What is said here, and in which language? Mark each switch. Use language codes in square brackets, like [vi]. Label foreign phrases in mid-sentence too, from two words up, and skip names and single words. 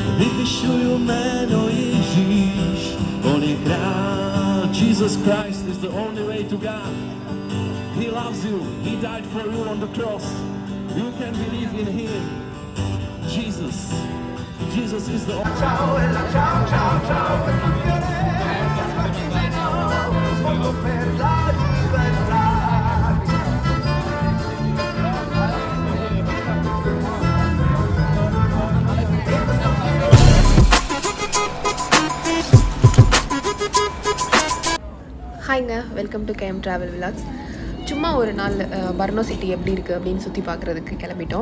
[pl] Wywyższują meno Jezus, On jest król. [en] Jesus Christ is the only way to God. He loves you. He died for you on the cross. You can believe in Him. Jesus is the only way. [it] Ciao, ciao, ciao, ciao, per la libertà. [en] ஹாய்ங்க, welcome to Cam Travel Vlogs. [ta] சும்மா ஒரு நாள் பர்னோ சிட்டி எப்படி இருக்குது அப்படின்னு சுற்றி பார்க்குறதுக்கு கிளம்பிட்டோம்.